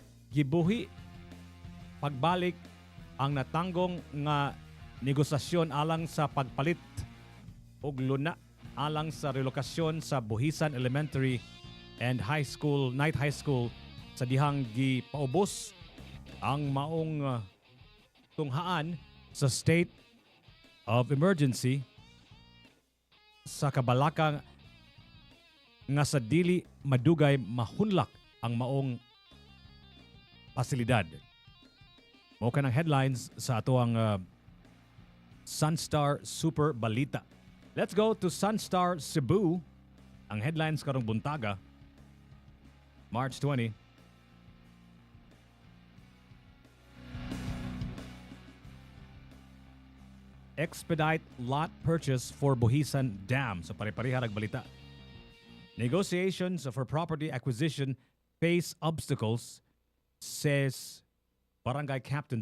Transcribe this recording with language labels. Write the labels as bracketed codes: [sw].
[ceb] Gibuhi pagbalik ang natanggong nga negosasyon alang sa pagpalit og luna alang sa relokasyon sa Buhisan Elementary and Night High School sa dihang gipaubos ang maong tunghaan sa state of emergency sa kabalaka nga sa dili madugay mahunlak ang maong pasilidad. Mo ka ng headlines sa ato ang Sunstar Super Balita. [en] Let's go to Sunstar Cebu. [ceb] Ang headlines karong buntaga, March 20. [en] Expedite lot purchase for Buhisan Dam. So [ceb] pare-pareha balita. [en] Negotiations for property acquisition face obstacles, says Barangay Captain.